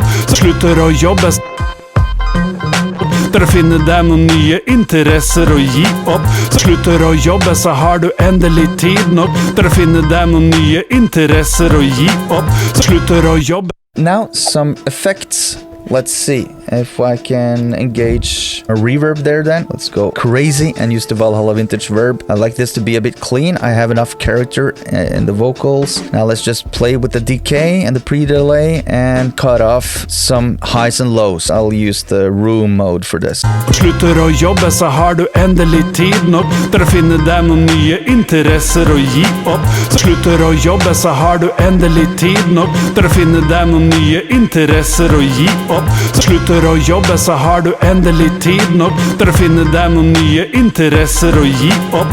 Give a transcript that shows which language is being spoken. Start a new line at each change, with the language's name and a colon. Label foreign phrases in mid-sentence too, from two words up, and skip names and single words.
Norwegian: Så slutter å jobbe til å finne deg noen nye interesser å gi opp. Så slutter å jobbe, så har du endelig tid nok til å finne deg noen nye interesser å gi opp. Så slutter å jobbe.
English: now some effects. Let's see if I can engage a reverb there then. Let's go crazy and use the Valhalla Vintage Verb. I like this to be a bit clean. I have enough character in the vocals. Now let's just play with the decay and the pre-delay and cut off some highs and lows. I'll use the room mode for this.
Norwegian: Slutter å jobbe, så har du endelig tid nok til å finne deg noen nye interesser å gi opp. Så slutter å jobbe, så har du endelig tid nok til å finne deg noen nye interesser å gi opp. Så slutter å jobbe, så har du endelig tid nok til å finne deg noen nye interesser å gi opp.